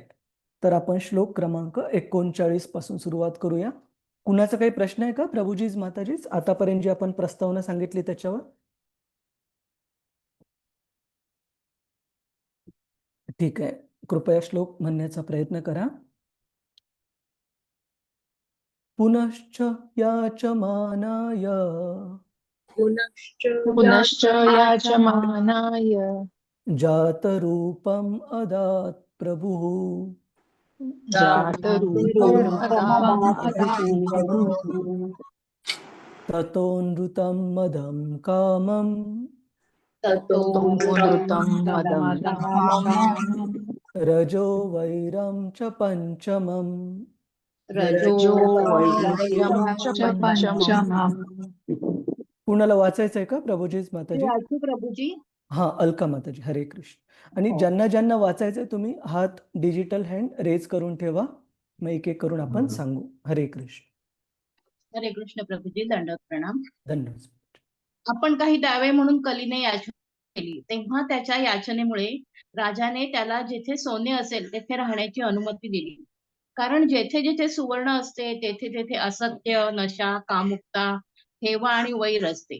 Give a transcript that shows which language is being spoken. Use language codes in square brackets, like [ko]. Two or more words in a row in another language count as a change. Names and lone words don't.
[mr] तर आपण श्लोक क्रमांक 39 पासून सुरुवात करूया. कुणाचा काही प्रश्न आहे का प्रभुजीज माताजीज, आतापर्यंत जी आपण प्रस्तावना सांगितली त्याच्यावर? ठीक आहे, कृपया श्लोक म्हणण्याचा प्रयत्न करा. [sa] पुनश्च याचमानाय पुनश्च याचमानाय जातरूपम अदात् प्रभुः जातरूपम् अदात् ततोऽनृतं मदं कामं ततोऽनृतं मदं कामम् रजो वैरं च पंचमम् रजो वैरं च पंचमम्। [mr] कुणाला वाचायचंय का प्रभुजीज माताजी? प्रभुजी। हा, अलका माताजी, हरे कृष्ण. आणि ज्यांना ज्यांना वाचायचंय तुम्ही हात डिजिटल हँड रेज करून ठेवा, मग एक एक करून आपण सांगू. हरे कृष्ण. हरे कृष्ण प्रभुजी, दंडवत प्रणाम। धन्यवाद. आपण काही द्यावे म्हणून कलीने याचना केली, तेव्हा त्याच्या याचनेमुळे राजाने त्याला जिथे सोने असेल तेथे राहण्याची अनुमती दिली. कारण जेथे जेथे सुवर्ण असते तेथे तेथे असत्य, नशा, कामुकता, हेवा आणि वैर असते.